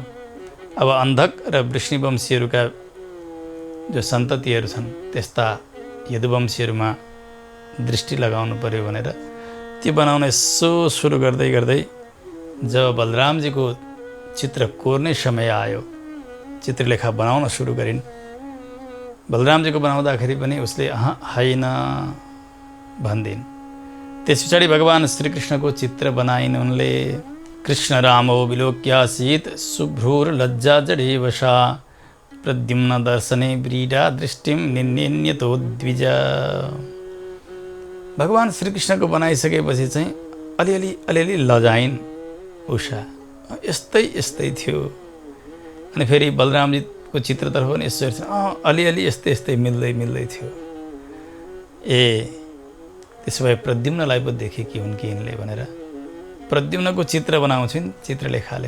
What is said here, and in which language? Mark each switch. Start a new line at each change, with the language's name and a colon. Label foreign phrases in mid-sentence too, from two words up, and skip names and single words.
Nepali: अब अन्धक र वृष्णिवंशीहरूका जो सन्ततिहरू छन्, त्यस्ता यदुवंशीहरूमा दृष्टि लगाउनु पर्यो भनेर त्यो बनाउन यसो सुरु गर्दै गर्दै जब बलरामजीको चित्र कोर्ने समय आयो, चित्रलेखा बनाउन सुरु गरिन्। बलरामजीको बनाउँदाखेरि पनि उसले होइन भन्दिन्। त्यस पछाडि भगवान श्रीकृष्णको चित्र बनाइन् उनले।
Sanskrit: कृष्ण रामो विलोक्यासीत् शुभ्रूर्लज्जा जडेवशा प्रद्युम्न दर्शने व्रीडा दृष्टिम निन्यतो द्विज।
Nepali: भगवान श्रीकृष्णको बनाइसकेपछि चाहिँ अलिअलि लजाइन् उषा। यस्तै यस्तै थियो। अनि फेरि बलरामजीको चित्रतर्फ पनि यसो हेर्छ, अलिअलि यस्तै यस्तै मिल्दै थियो। त्यसो भए प्रद्युम्नलाई पो देखेकी हुन् कि यिनले भनेर प्रद्युम्नको चित्र बनाउँछिन् चित्रलेखाले।